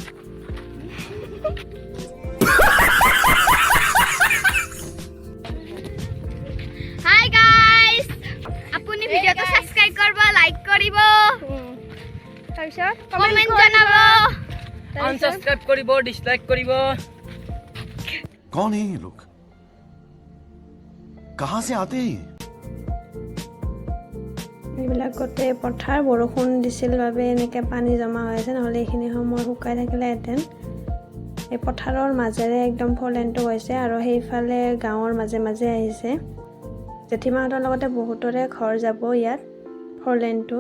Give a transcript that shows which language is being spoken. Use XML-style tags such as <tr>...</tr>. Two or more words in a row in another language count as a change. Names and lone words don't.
<as>হাই গাইস, আপুনি ভিডিওটো সাবস্ক্রাইব কৰিব, লাইক কৰিব, তাৰপিছত কমেন্ট জনাব, আনসাবস্ক্রাইব কৰিব, ডিসলাইক কৰিব।</as> <hi>कौन है ये लोग? कहां से आते हैं?</hi> <as>এইবিলাক গোটেই পথাৰ, বৰষুণ দিছিল বাবে এনেকৈ পানী জমা হৈ আছে, নহ'লে এইখিনি সময় শুকাই থাকিলেহেঁতেন। এই পথাৰৰ মাজেৰে একদম 4 লেনটো গৈছে, আৰু সেইফালে গাঁৱৰ মাজে আহিছে। জেঠীমাহঁতৰ লগতে বহুতৰে ঘৰ যাব ইয়াত 4 লেনটোত।</as>